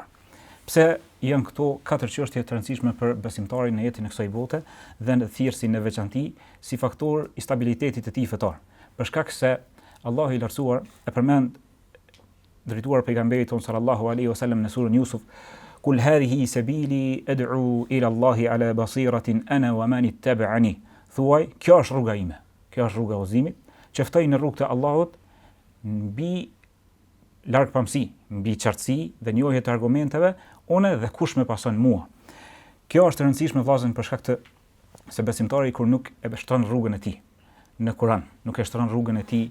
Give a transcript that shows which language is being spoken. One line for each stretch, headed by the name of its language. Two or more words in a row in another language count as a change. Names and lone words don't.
Albanian: Pse janë këto katër çështje të rëndësishme për besimtarin në jetën e kësaj bote dhe në thirrsin në veçantë si faktor i stabilitetit të tij fetar? Për shkak se Allahu i lartësuar e përmend drejtuar pejgamberit ton
Arabic: صلى الله عليه وسلم
Albanian: në surën Yusuf:
Arabic: "قل هذه سبيلي أدعو إلى الله على بصيرة أنا ومن اتبعني."
Albanian: Thuaj, kjo është rruga ime, kjo është rruga e udhëzimit, që ftoj në rrugën e Allahut mbi largpamësi, mbi qartësi dhe njohje të argumenteve, unë dhe kush më pason mua. Kjo është e rëndësishme vllazën për shkak të se besimtari kur nuk e shtron rrugën e tij në Kur'an, nuk e shtron rrugën e tij